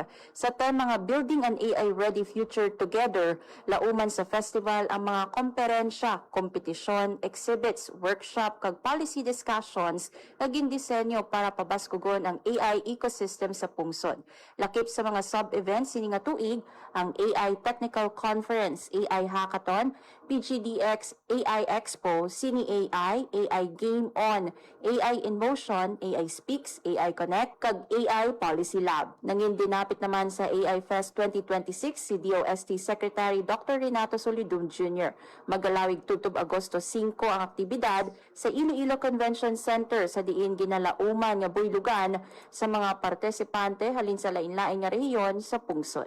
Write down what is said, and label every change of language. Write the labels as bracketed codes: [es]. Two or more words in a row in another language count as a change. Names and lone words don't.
[hil] Sa tema nga Building an AI-Ready Future Together, lauman sa festival ang mga komperensya, kompetisyon, exhibits, workshop, kag [en] policy discussions [hil] nga gindisenyo para pabaskugon ang AI ecosystem sa pungsod. Lakip sa mga sub-events sini nga tuig ang AI Technical Conference, AI Hackathon, PGDX, AI Expo, Cine AI, AI Game On, AI in Motion, AI Speaks, AI Connect, kag AI Policy Lab. Nangin dinapit naman sa AI Fest 2026 si DOST Secretary Dr. Renato Solidum Jr. Magalawig tutob Agosto 5 ang aktibidad sa Iloilo Convention Center sa diin ginalauman nga buylugan sa mga partisipante halin sa lain-lain nga rehiyon sa pungsod.